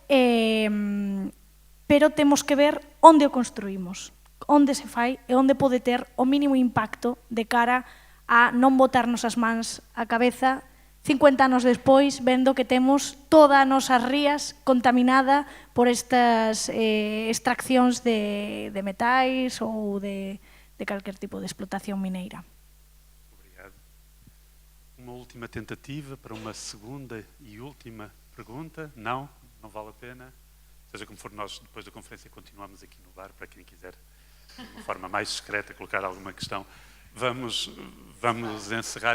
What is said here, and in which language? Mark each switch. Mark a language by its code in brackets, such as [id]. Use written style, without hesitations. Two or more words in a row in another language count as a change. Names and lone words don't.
[gl] temos que ver onde o construímos, onde se fai e onde pode ter o mínimo impacto de cara a non botarnos as mans á cabeza 50 anos despois, vendo que temos toda a nosa rías contaminada por estas extraccións de metais ou de calquer tipo de explotación mineira. [pt] Uma última tentativa para uma segunda e última pergunta? Não vale a pena. Seja como for, nós depois da conferência continuamos aqui no bar para quem quiser, de uma forma mais discreta, colocar alguma questão. Vamos encerrar.